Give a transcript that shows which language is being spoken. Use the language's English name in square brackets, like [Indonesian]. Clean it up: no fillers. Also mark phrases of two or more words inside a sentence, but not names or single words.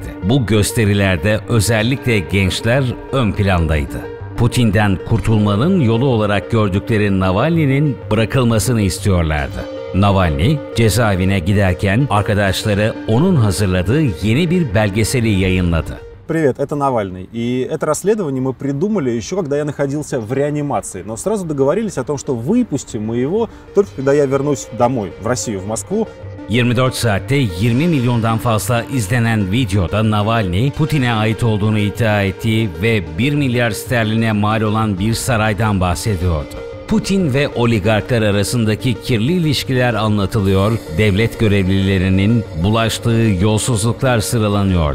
[Turkish] Bu gösterilerde özellikle gençler ön plandaydı. Putin'den kurtulmanın yolu olarak gördükleri Navalny'nin bırakılmasını istiyorlardı. Navalny, cezaevine giderken arkadaşları onun hazırladığı yeni bir belgeseli yayınladı. [Russian] Привет, это Навальный. И это расследование мы придумали еще, когда я находился в реанимации. Но сразу договорились о том, что выпустим мы его только когда я вернусь домой, в Россию, в Москву. [Turkish] 24 saatte 20 milyondan fazla izlenen videoda Navalny, Putin'e ait olduğunu iddia ettiği ve 1 milyar sterline mal olan bir saraydan bahsediyordu. Putin ve oligarklar arasındaki kirli ilişkiler anlatılıyor, devlet görevlilerinin bulaştığı yolsuzluklar sıralanıyordu.